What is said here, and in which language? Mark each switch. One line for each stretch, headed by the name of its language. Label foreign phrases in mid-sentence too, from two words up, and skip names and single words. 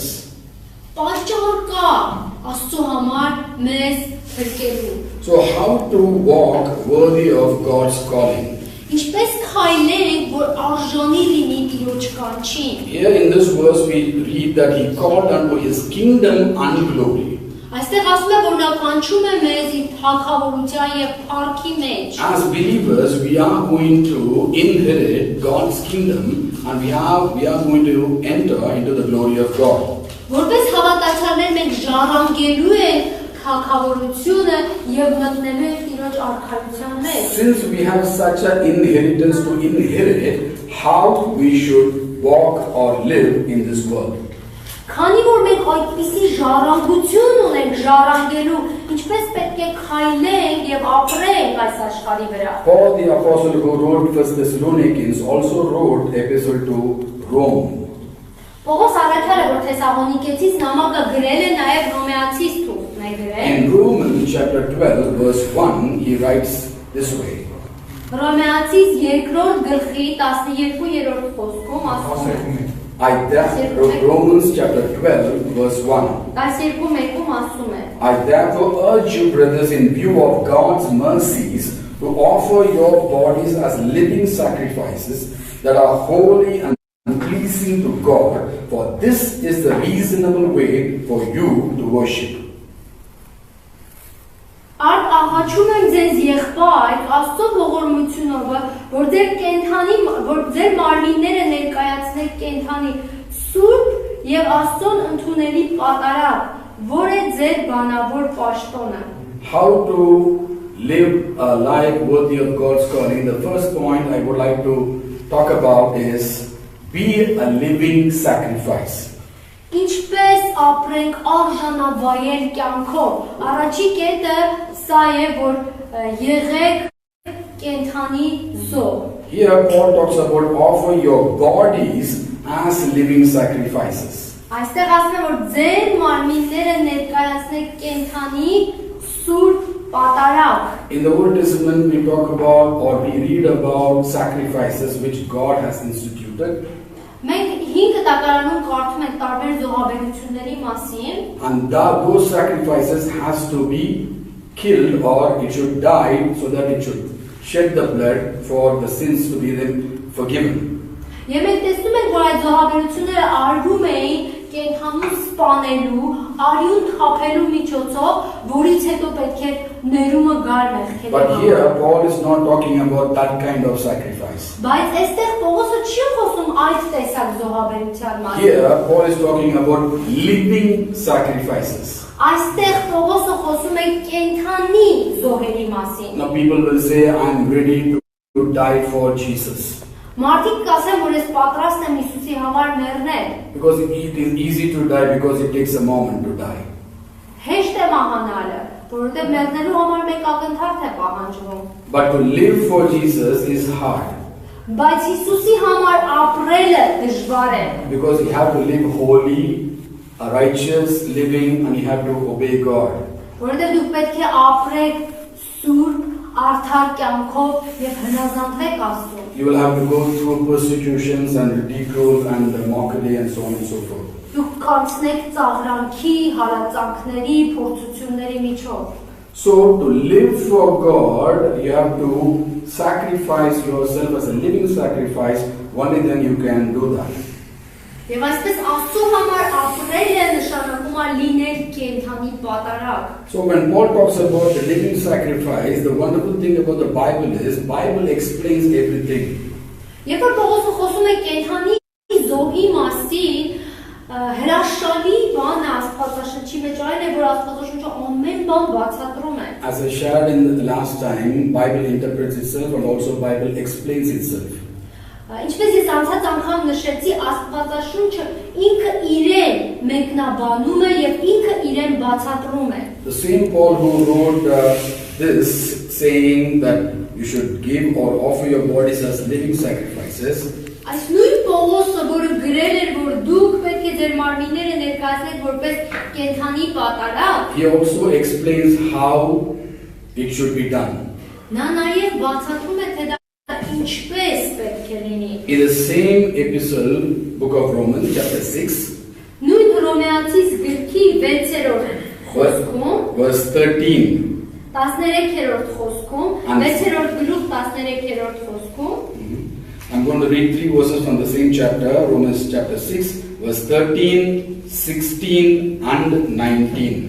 Armenian: Պատճառ կա Աստծո համար մեզ փրկելու։
English: So how to walk worthy of God's calling?
Armenian: Ինչպես քայլենք, որ արժանի լինի Տիրոջ կանչին։
English: Here in this verse we read that He called unto His kingdom and glory.
Armenian: Այստեղ ասում է, որ նա կանչում է մեզ իր թագավորության եւ փառքի մեջ։
English: As believers, we are going to inherit God's kingdom and we are going to enter into the glory of God.
Armenian: Որպես հավատացյալներ մենք ժառանգելու ենք թագավորությունը եւ մտնելու ենք Տիրոջ արքայության մեջ։
English: Since we have such an inheritance to inherit, how we should walk or live in this world?
Armenian: Քանի որ մենք այդպիսի ժառանգություն ունենք ժառանգելու, ինչպես պետք է քայլենք եւ ապրենք այս աշխարհի վրա։
English: Paul the apostle who wrote 1 Thessalonians also wrote epistle to Rome.
Armenian: Պողոս առաքյալը, որ Թեսաղոնիկեցիս նամակը գրել է նաեւ Հռոմեացիս թուղթն է գրել։
English: In Romans chapter 12 verse 1 he writes this way.
Armenian: Հռոմեացիս 2-րդ գլխի 12-րդ խոսքում ասում է.
English: Romans chapter 12 verse 1.
Armenian: 12-1-ում ասում է.
English: I therefore urge you, brothers, in view of God's mercies, to offer your bodies as living sacrifices that are holy and pleasing to God, for this is the reasonable way for you to worship.
Armenian: Արդ աղաչում եմ ձեզ եղբայր, Աստծո ողորմությունով, որ ձեր մարմինները ներկայացնեք կենդանի սուրբ եւ Աստծուն ընդունելի պատարագ, որ է ձեր բանավոր պաշտոնը։
English: How to live a life worthy of God's calling? The first point I would like to talk about is be a living sacrifice.
Armenian: Ինչպես ապրենք արժանավայել կյանքով։ Առաջի կետը սա է, որ եղեք կենթանի զոհ։
English: Here Paul talks about offer your bodies as living sacrifices.
Armenian: Այստեղ ասում է, որ ձեր մարմինները ներկայացնեք կենթանի սուրբ պատարագ։
English: In the Old Testament we talk about or we read about sacrifices which God has instituted.
Armenian: Մենք 5 տակարանում կարդում ենք տարբեր զոհաբերությունների մասին,
English: And those sacrifices has to be killed or it should die so that it should shed the blood for the sins to be then forgiven.
Armenian: Եվ մենք տեսնում ենք, որ այդ զոհաբերությունները արվում էին կենթանու սպանելու, արյուն թափելու միջոցով, որից հետո պետք է ներումը գար մեղքերի
English: But
Armenian: համար։
English: here Paul is not talking about that kind of sacrifice.
Armenian: Բայց այստեղ Պողոսը չի խոսում այդ տեսակ զոհաբերության մասին։
English: Here Paul is talking about living sacrifices.
Armenian: Այստեղ Պողոսը խոսում է կենթանի զոհերի մասին։
English: Now people will say, I'm ready to die for Jesus.
Armenian: Մարդիկ կասեն, որ ես պատրաստ եմ Հիսուսի համար մեռնել։
English: Because it is easy to die because it takes a moment to die.
Armenian: Հեշտ է մահանալը, որովհետև մեռնելու համար մեկ ակնթարթ է պահանջվում։
English: But to live for Jesus is hard.
Armenian: Բայց Հիսուսի համար ապրելը դժվար է։
English: Because you have to live holy, a righteous living, and you have to obey God.
Armenian: Որովհետև դուք պետք է ապրեք սուրբ, արդար կյանքով եւ հնազանդվեք Աստծուն։
English: You will have to go through persecutions and ridicule and mockery and so on and so forth.
Armenian: Դուք կանցնեք ծաղրանքի, հարածանքների, փորձությունների միջով։
English: So to live for God, you have to sacrifice yourself as a living sacrifice. Only then you can do that.
Armenian: Եվ այսպես Աստծո համար ապրելը նշանակում է լինել կենթանի պատարագ։
English: So when Paul talks about the living sacrifice, the wonderful thing about the Bible is Bible explains everything.
Armenian: Երբ որ Պողոսը խոսում է կենթանի զոհի մասին, հրաշալի բան է Աստվածաշնչի մեջ այն է, որ Աստվածաշունչը ամեն բան բացատրում է։
English: As I shared in the last time, Bible interprets itself and also Bible explains itself.
Armenian: Ինչպես ես անցած անգամ նշեցի, Աստվածաշունչը ինքը իրեն մեկնաբանում է եւ ինքը իրեն բացատրում է։
English: The same Paul who wrote this saying that you should give or offer your bodies as living sacrifices.
Armenian: Այս նույն Պողոսը, որը գրել էր, որ դուք պետք է ձեր մարմինները ներկայացնեք որպես կենթանի պատարագ,
English: He also explains how it should be done.
Armenian: նա նաեւ բացատրում է, թե դա ինչպես պետք է լինի։
English: In the same epistle, book of Romans, chapter 6,
Armenian: Նույն Հռոմեացիս գրքի 6-րդ խոսքում,
English: verse 13.
Armenian: 13-րդ խոսքում, 6-րդ գլուխ 13-րդ խոսքում,
English: I'm going to read 3 verses from the same chapter, Romans chapter 6, verse 13, 16 and 19.